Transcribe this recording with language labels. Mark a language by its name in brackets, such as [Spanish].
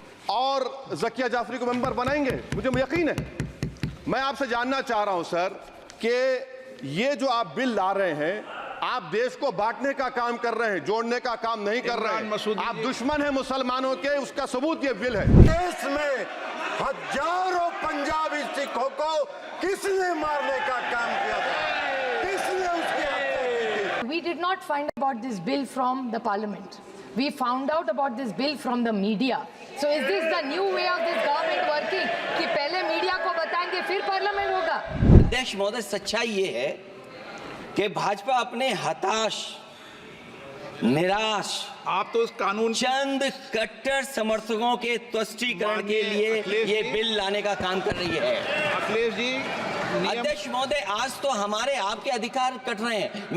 [Hindi] और ज़किया जाफरी को मेंबर बनाएंगे, मुझे यकीन है। मैं आपसे जानना चाह रहा हूं सर कि ये जो आप बिल ला रहे हैं, आप देश को बांटने का काम कर रहे हैं, जोड़ने का काम नहीं कर रहे हैं। आप दुश्मन हैं मुसलमानों के, उसका सबूत ये बिल है। देश में हजारों पंजाबी सिखों को किसने मारने का काम किया था? किसने उसकी हत्या की? [English] We did not find about this bill from the parliament. We found out about this bill from the media. So is this the new way of this government working [Hindi] कि पहले मीडिया को बताएंगे फिर पार्लियामेंट होगा? अध्यक्ष महोदय, सच्चाई ये है कि भाजपा अपने हताश, निराश, आप तो उस कानून चंद कट्टर समर्थकों के तुष्टीकरण के लिए ये बिल लाने का काम कर रही है। अखिलेश जी, अध्यक्ष महोदय, आज तो हमारे आपके अधिकार कट रहे हैं।